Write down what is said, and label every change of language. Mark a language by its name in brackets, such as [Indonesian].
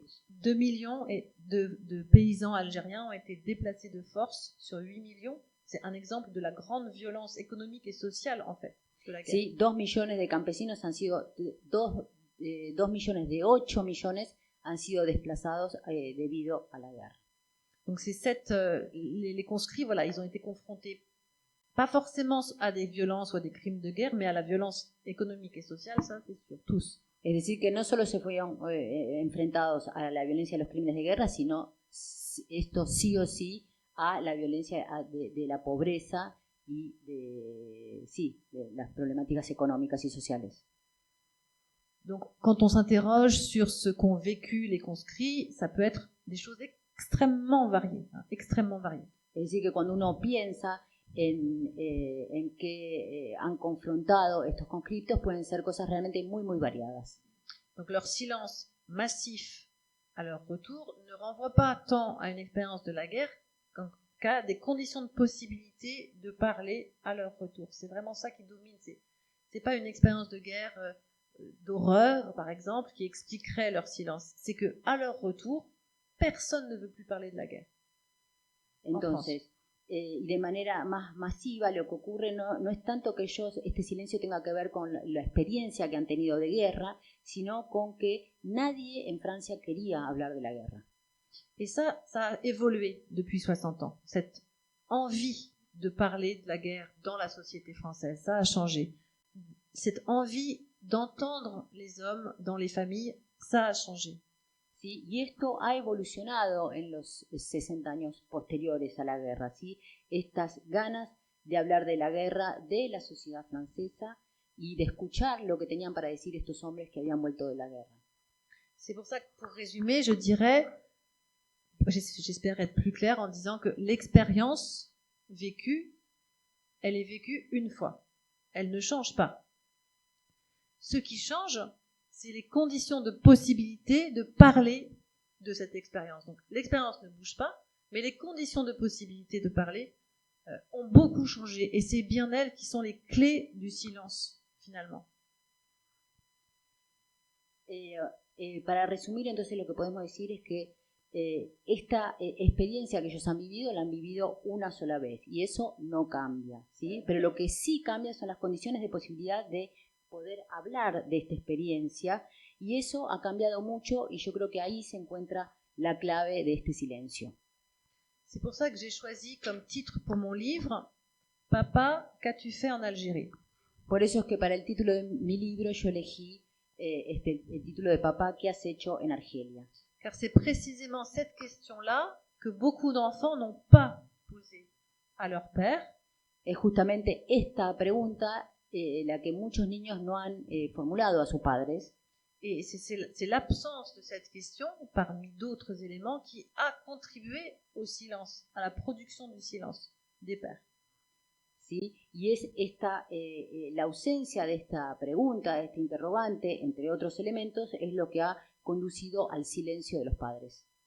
[French] 2 millions de paysans algériens ont été déplacés de force sur 8 millions. C'est un exemple de la grande violence économique et sociale, en fait, de la guerre. [Spanish] Sí, 2 millones de campesinos han sido, 2 millones de 8 millones han sido desplazados debido a la guerra. [French] Donc les conscrits, voilà, ils ont été confrontés pas forcément à des violences ou à des crimes de guerre, mais à la violence économique et sociale, ça c'est sûr, tous. [Spanish] Es decir, que no solo se fueron enfrentados a la violencia de los crímenes de guerra, sino esto sí o sí a la violencia de la pobreza y de las problemáticas económicas y sociales. [French] Donc, quand on s'interroge sur ce qu'ont vécu les conscrits, ça peut être des choses extrêmement variées, extrêmement variées. [Spanish] Es decir, que cuando uno piensa en qué han confrontado estos conscriptos, pueden ser cosas realmente muy, muy variadas. [French] Donc, leur silence massif à leur retour ne renvoie pas tant à une expérience de la guerre qu'à des conditions de possibilité de parler à leur retour. C'est vraiment ça qui domine. C'est pas une expérience de guerre d'horreur, par exemple, qui expliquerait leur silence. C'est que à leur retour, personne ne veut plus parler de la guerre. [Spanish] Entonces, y de manera más masiva, lo que ocurre no es tanto que este silencio tenga que ver con la experiencia que han tenido de guerra, sino con que nadie en Francia quería hablar de la guerra. [French] Et ça a évolué depuis 60 ans. Cette envie de parler de la guerre dans la société française, ça a changé. Cette envie d'entendre les hommes dans les familles, ça a changé. [Spanish] ¿Sí? Y esto ha evolucionado en los 60 años posteriores a la guerra, ¿sí? Estas ganas de hablar de la guerra de la sociedad francesa y de escuchar lo que tenían para decir estos hombres que habían vuelto de la guerra. [French] C'est pour ça que, pour résumer, je dirais, j'espère être plus claire en disant que l'expérience vécue, elle est vécue une fois. Elle ne change pas. Ce qui change, c'est les conditions de possibilité de parler de cette expérience. Donc l'expérience ne bouge pas, mais les conditions de possibilité de parler ont beaucoup changé. Et c'est bien elles qui sont les clés du silence, finalement. [Spanish] Para resumir, entonces, lo que podemos decir es que esta experiencia que ellos han vivido, la han vivido una sola vez. Y eso no cambia, ¿sí? Pero lo que sí cambia son las condiciones de posibilidad de poder hablar de esta experiencia, y eso ha cambiado mucho, y yo creo que ahí se encuentra la clave de este silencio. [French] C'est pour ça que j'ai choisi comme titre pour mon livre « Papa, qu'as-tu fait en Algérie ?» [Spanish] Por eso es que para el título de mi libro yo elegí el título de Papá, ¿qué has hecho en Argelia? [French] Car c'est précisément cette question-là que beaucoup d'enfants n'ont pas posée à leur père. [Spanish] Es justamente esta pregunta la que muchos niños no han formulado a sus padres. [French] Et c'est l'absence de cette question, parmi d'autres éléments, qui a contribué au silence, à la production du silence des pères. [Spanish] ¿sí? Y es la ausencia de esta pregunta, de este interrogante, entre otros elementos, es lo que ha conducido al silencio de los padres.